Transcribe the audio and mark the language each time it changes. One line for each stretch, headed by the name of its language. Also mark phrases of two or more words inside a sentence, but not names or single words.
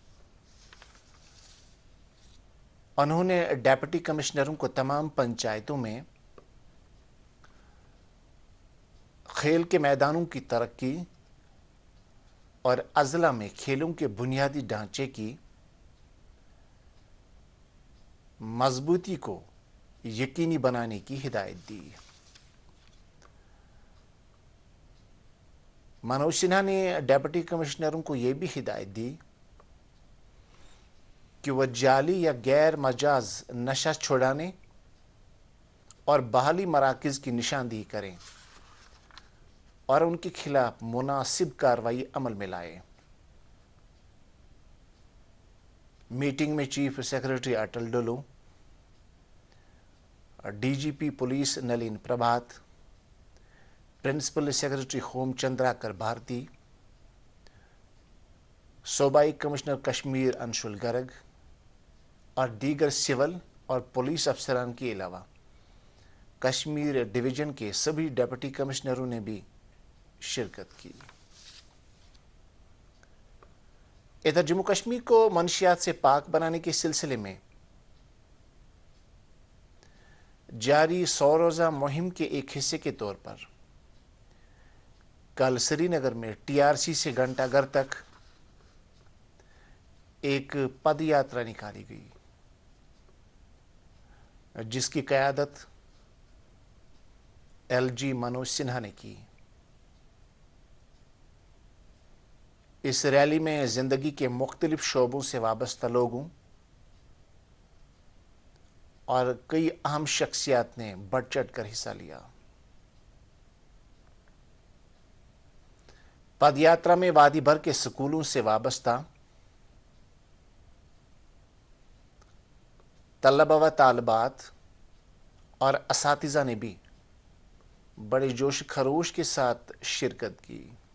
Urdu: انہوں نے ڈپٹی کمشنروں کو تمام پنچایتوں میں کھیل کے میدانوں کی ترقی اور اضلاع میں کھیلوں کے بنیادی ڈھانچے کی مضبوطی کو یقینی بنانے کی ہدایت دی۔ منوج سنہا نے ڈپٹی کمشنروں کو یہ بھی ہدایت دی کہ وہ جعلی یا غیر مجاز نشہ چھڑانے اور بحالی مراکز کی نشاندہی کریں اور ان کے خلاف مناسب کارروائی عمل میں لائیں۔ میٹنگ میں چیف سیکرٹری اٹل ڈولو، ڈی جی پی پولیس نلین پربھات، پرنسپل سیکرٹری ہوم چندراکر بھارتی، صوبائی کمشنر کشمیر انشول گرگ اور دیگر سول اور پولیس افسران کے علاوہ کشمیر ڈویژن کے سبھی ڈپٹی کمشنروں نے بھی شرکت کی۔ ادھر جموں کشمیر کو منشیات سے پاک بنانے کے سلسلے میں جاری 100 روزہ مہم کے ایک حصے کے طور پر کل سری نگر میں ٹی آر سی سے گھنٹہ گھر تک ایک پد یاترا نکالی گئی، جس کی قیادت ایل جی منوج سنہا نے کی۔ اس ریلی میں زندگی کے مختلف شعبوں سے وابستہ لوگوں اور کئی اہم شخصیات نے بڑھ چڑھ کر حصہ لیا۔ پد یاترا میں وادی بھر کے سکولوں سے وابستہ طلبہ و طالبات اور اساتذہ نے بھی بڑے جوش خروش کے ساتھ شرکت کی۔